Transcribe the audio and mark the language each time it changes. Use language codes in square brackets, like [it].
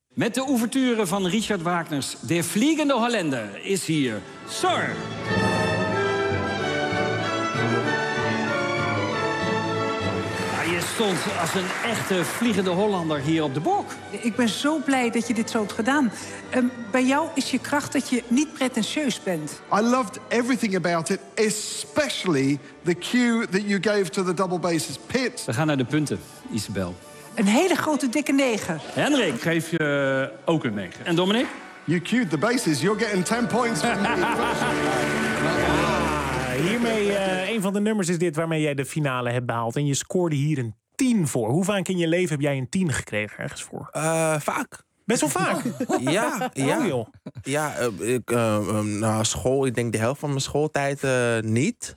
[nl] Met de ouverture van Richard Wagner's De Vliegende Hollander is hier SOR. Je stond als een echte vliegende Hollander hier op de bok. Ik ben zo blij dat je dit zo hebt gedaan. Bij jou is je kracht dat je niet pretentieus bent. [en] I loved everything about it, especially the cue that you gave to the double basses pit. [nl] We gaan naar de punten, Isabel. Een hele grote dikke 9. Henrik. Ik geef je ook een 9. En Dominic? [en] You cued the basses, you're getting 10 points from me. [nl] Hiermee, een van de nummers is dit waarmee jij de finale hebt behaald. En je scoorde hier een 10 voor. Hoe vaak in je leven heb jij een 10 gekregen ergens voor? Vaak. Best wel vaak? Ja. Ja, oh, joh. Ja, na school, ik denk de helft van mijn schooltijd niet.